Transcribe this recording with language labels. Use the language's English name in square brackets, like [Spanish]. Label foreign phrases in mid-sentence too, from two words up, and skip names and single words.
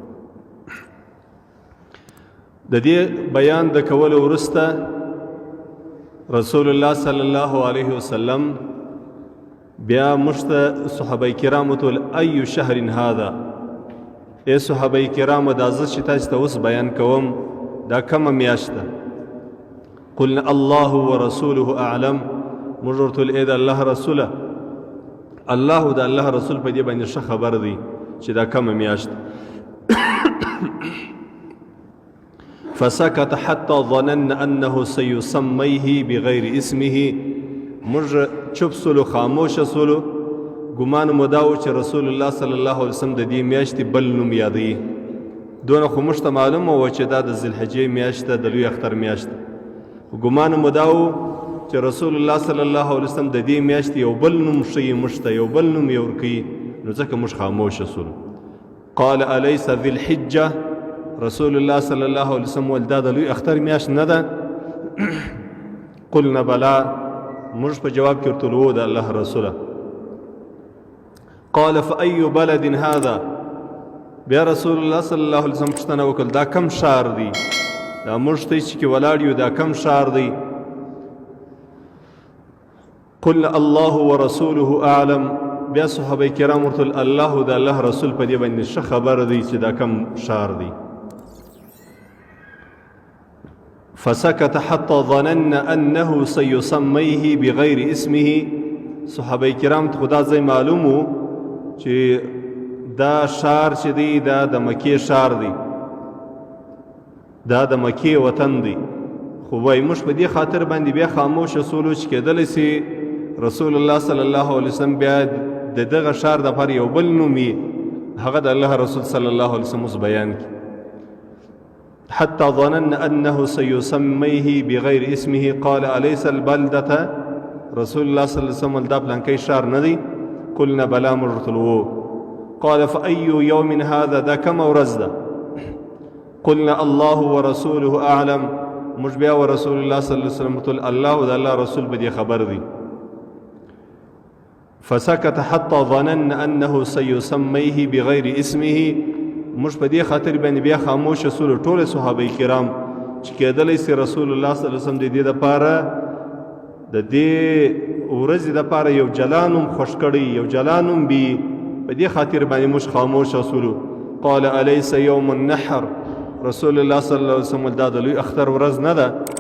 [Pashto] د دې بیان د کولو وروسته رسول الله [Arabic] صلی الله علیه وسلم [Pashto] بیا موږ ته صحابه کرامو ته [Arabic] ای شهر هذا، [Pashto] ای صحابه کرامو دا زه چې تاسو ته اوس بیان کوم دا کومه میاشت ده؟ [Arabic] قلنا الله ورسوله اعلم. [Pashto] موږ ورته ویل ای د الله رسوله، الله د الله رسول په دې باندې ښه خبر دی چې دا کومه میاشت. [Arabic] فسكت حتى ظننا انه سيسميه بغير اسمه. [Pashto] موږ چوپ سولو، خاموش سولو، ګمان مو دا و چې رسول الله [Arabic] صلی الله علیه وسلم [Pashto] د دې میاشتې بل نوم یادوي. دونه خو موږ ته معلومه وه چې دا د ذوالحجې میاشت ده، د لوی اختر میاشت. ګمان مو دا و چې رسول الله [Arabic] صلی الله علیه وسلم [Pashto] د دې میاشتې یو بل نوم ښیي موږ ته، یو بل نوم یې ورکوي، نو ځکه موږ خاموشه سولو. [Arabic] قال الیس ذی الحجه، [Pashto] رسول الله [Arabic] صلی الله علیه وسلم [Pashto] ویل دا د لوی اختر میاشت نه ده؟ [Arabic] قلنا بلا، [Pashto] موږ په جواب کې ورته وویل د الله رسوله. [Arabic] قال فأي بلد هذا، [Pashto] بیا رسول الله [Arabic] صلی الله علیه وسلم [Pashto] پوښتنه وکړل دا کم ښار دی؟ دا موږ ته چې کې ولاړ یو دا کم ښار دی؟ [Arabic] قلنا الله ورسوله اعلم. [Pashto] بیا صحابه کرام ورته الله د الله رسول په دې باندې ښه خبر دی چې دا کم ښار دی. [Arabic] فسكت حتى ظننا انه سيسميه بغير اسمه. [Pashto] صحابه کرام ته خدا ځای معلوم و چې دا ښار چې دی دا د مکې ښار دی، دا د مکې وطن دی. خو وایي موږ په دې خاطر باندې بیا خاموشه سولو چې کېدلی سي رسول الله [Arabic] صلی الله علیه وسلم [Pashto] بیا د دغه ښار دپاره یو بل نوم وي، هغه د الله رسول [Arabic] صلی الله علیه وسلم [Pashto] اوس بیان کړي. [Arabic] حتى ظننا انه سيسميه بغير اسمه. قال اليس البلده، [Pashto] رسول الله [Arabic] صلی الله علیه وسلم [Pashto] دا پلانکی ښار نه دی؟ [Arabic] قلنا بلا، [Pashto] موږ ورته وویل. [Arabic] قال فأي يوم هذا، [Pashto] دا کومه ورځ ده؟ [Arabic] قلنا الله ورسوله اعلم. [Pashto] موږ بیا ورسول الله [Arabic] صلی الله علیه وسلم [Pashto] ته الله او د الله رسول په دې خبر دی. [Arabic] فسكت حتى ظنن انه سيسميه بغیر اسمه. [Pashto] موږ په دې خاطر باندې بیا خاموشه سولو ټول صحابه کرام چې کېدلی سي رسول الله [Arabic] صلی الله علیه وسلم [Pashto] د دې دپاره د دې ورځې دپاره یو جلانم خوښ کړی، یو جلانم بي، په دې خاطر باندې موږ خاموشه سولو. [Arabic] قال الیس یوم النحر، [Pashto] رسول الله [Arabic] صلی الله علیه وسلم [Pashto] دا د لوی اختر ورځ نه ده؟